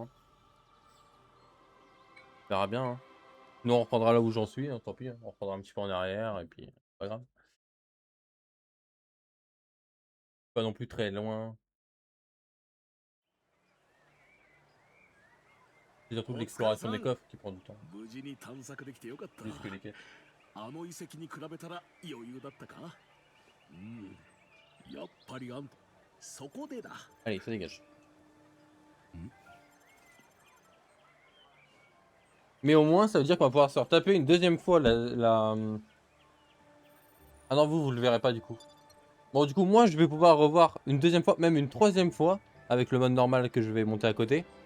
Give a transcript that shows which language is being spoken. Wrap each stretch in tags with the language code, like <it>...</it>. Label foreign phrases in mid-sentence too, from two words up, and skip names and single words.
<fr>Hein. On verra bien. Hein. Nous on reprendra là où j'en suis, hein, tant pis. Hein. On reprendra un petit peu en arrière et puis pas grave. Pas non plus très loin. C'est surtout l'exploration des coffres qui prend du temps.</fr> <ja>無事に探索できてよかった。</ja> <fr>Plus que les quêtes.</fr> <ja>あの遺跡に比べたら余裕だったか。うん。やっぱりそこでだ。</ja> <fr>Allez, ça dégage. Mais au moins, ça veut dire qu'on va pouvoir se retaper une deuxième fois la... Ah non, vous le verrez pas du coup. Bon, du coup, moi, je vais pouvoir revoir une deuxième fois, même une troisième fois, avec le mode normal que je vais monter à côté.</fr>